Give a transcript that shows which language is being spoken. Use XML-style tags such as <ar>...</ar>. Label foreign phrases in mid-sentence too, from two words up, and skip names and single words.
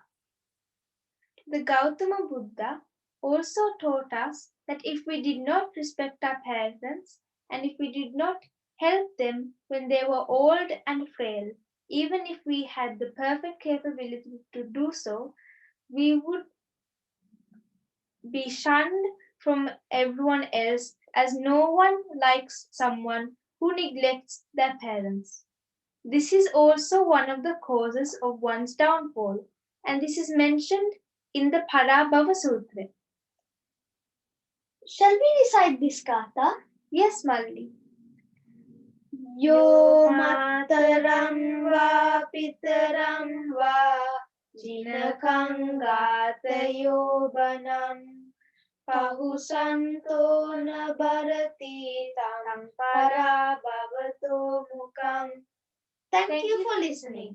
<en>The Gautama Buddha also taught us that if we did not respect our parents and if we did not help them when they were old and frail, even if we had the perfect capability to do so, we would be shunned from everyone else, as no one likes someone who neglects their parents. This is also one of the causes of one's downfall, and this is mentioned in the Parabhava Sutra. Shall we recite this Gatha? Yes, Malli.</en> <pi>Yo mataram va pitaram va jinakam gatayo banam pahusanto na bharati tam para bhavato mukam.</pi> <en>Thank you for listening.</en>